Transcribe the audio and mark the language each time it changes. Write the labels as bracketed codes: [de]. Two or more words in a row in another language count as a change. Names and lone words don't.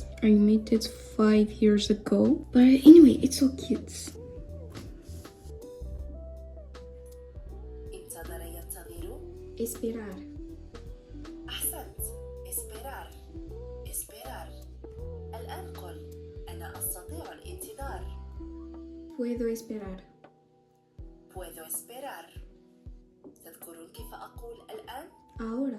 [en] I made it 5 years ago, but anyway, it's so cute. [es] Esperar. [ar] أحسنت. esperar. الآن قل أنا أستطيع الانتظار. [es] Puedo esperar. puedo esperar. [ar] تذكرون كيف أقول الآن؟ [es] Ahora.